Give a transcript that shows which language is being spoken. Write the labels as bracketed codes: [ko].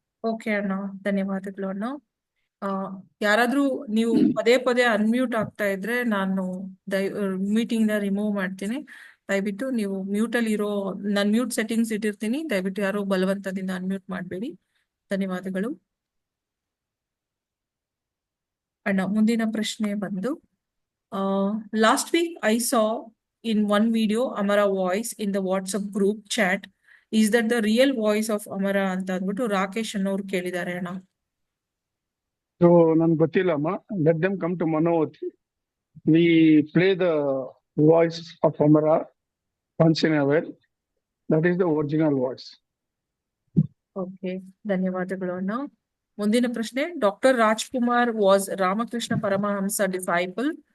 [kn] Okay ಅಣ್ಣ, ಧನ್ಯವಾದಗಳು ಅಣ್ಣ. ಯಾರಾದ್ರೂ ನೀವು ಪದೇ ಪದೇ ಅನ್ಮ್ಯೂಟ್ ಆಗ್ತಾ ಇದ್ರೆ ನಾನು ಮೀಟಿಂಗ್ ನ ರಿಮೂವ್ ಮಾಡ್ತೀನಿ. ದಯವಿಟ್ಟು ನೀವು ಮ್ಯೂಟ್ ಅಲ್ಲಿ ಇರೋ, ನಾನು ಮ್ಯೂಟ್ ಸೆಟ್ಟಿಂಗ್ಸ್ ಇಟ್ಟಿರ್ತೀನಿ, ದಯವಿಟ್ಟು ಯಾರು ಬಲವಂತದಿಂದ ಅನ್ಮ್ಯೂಟ್ ಮಾಡಬೇಡಿ. ಧನ್ಯವಾದಗಳು ಅಣ್ಣ. ಮುಂದಿನ ಪ್ರಶ್ನೆ ಬಂದು, [en] Last week I saw in one video Amara voice in the WhatsApp group chat. Is that the real voice of Amara [kn] ಅಂತ ಅಂದ್ಬಿಟ್ಟು ರಾಕೇಶ್ ಅನ್ನೋರು ಕೇಳಿದ್ದಾರೆ ಅಣ್ಣ. [en] so [kn] ನನ್ಗೆ ಗೊತ್ತಿಲ್ಲಮ್ಮ. [en] Let them come to Manovati. We play the voice of Amara once in a while. That is the original voice. [kn] Okay, ಧನ್ಯವಾದಗಳು ಅಣ್ಣ. ಮುಂದಿನ ಪ್ರಶ್ನೆ, [en] Doctor Rajkumar was Ramakrishna Paramahamsa disciple.